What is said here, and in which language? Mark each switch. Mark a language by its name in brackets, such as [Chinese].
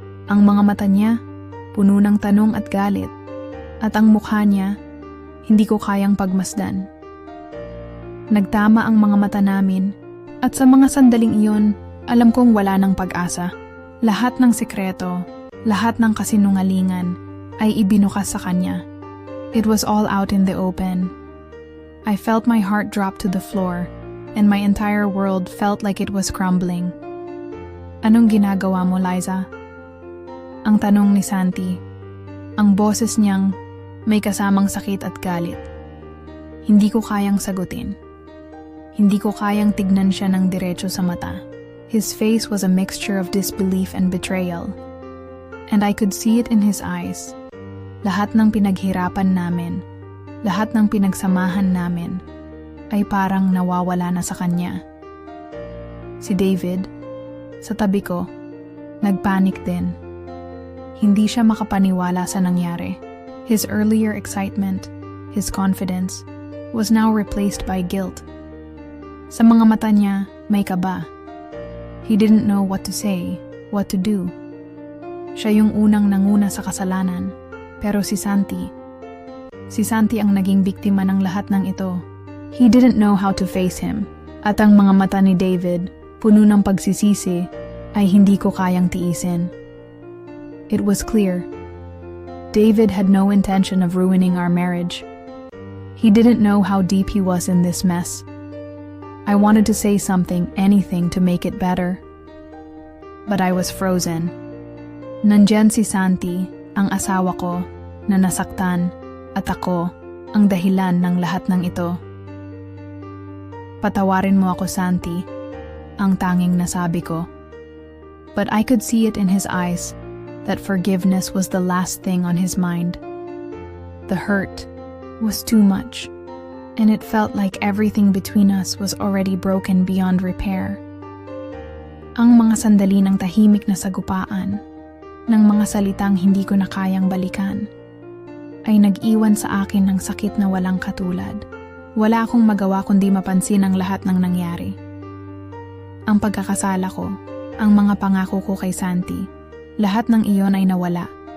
[Filipino] Ang mga mata niya, puno ng tanong at galit, at ang mukha niya, hindi ko kayang pagmasdan. Nagtama ang mga mata namin, at sa mga sandaling iyon, alam kong wala ng pag-asa. Lahat ng sekreto, lahat ng kasinungalingan, ay ibinukas sa kanya. [English] It was all out in the open. I felt my heart drop to the floor, and my entire world felt like it was crumbling. [Filipino] Anong ginagawa mo, Liza? Ang tanong ni Santi. Ang boses niyang may kasamang sakit at galit. Hindi ko kayang sagutin. Hindi ko kayang tignan siya ng diretso sa mata. [English] His face was a mixture of disbelief and betrayal. And I could see it in his eyes. [Filipino] Lahat ng pinaghirapan namin, lahat ng pinagsamahan namin, ay parang nawawala na sa kanya. Si David, sa tabi ko, nagpanik din. Hindi siya makapaniwala sa nangyari. [English] His earlier excitement, his confidence, was now replaced by guilt. [Filipino] Sa mga mata niya, may kaba. [English] He didn't know what to say, what to do. [Filipino] Siya yung unang nanguna sa kasalanan, pero si Santi ang naging biktima ng lahat ng ito. [English] He didn't know how to face him, [Filipino] at ang mga mata ni David, puno ng pagsisisi, ay hindi ko kayang tiisin. [English] It was clear. David had no intention of ruining our marriage. He didn't know how deep he was in this mess. I wanted to say something, anything to make it better. But I was frozen. [Filipino] Nandyan si Santi, ang asawa ko, na nasaktan, at ako, ang dahilan ng lahat ng ito. Patawarin mo ako, Santi, ang tanging nasabi ko. [English] But I could see it in his eyes, that forgiveness was the last thing on his mind. The hurt was too much, and it felt like everything between us was already broken beyond repair. [Filipino] Ang mga sandali ng tahimik na sagupaan, ng mga salitang hindi ko na kayang balikan, ay nag-iwan sa akin ng sakit na walang katulad. Wala akong magawa kundi mapansin ang lahat ng nangyari. Ang pagkakasala ko, ang mga pangako ko kay Santi, lahat ng iyon ay nawala.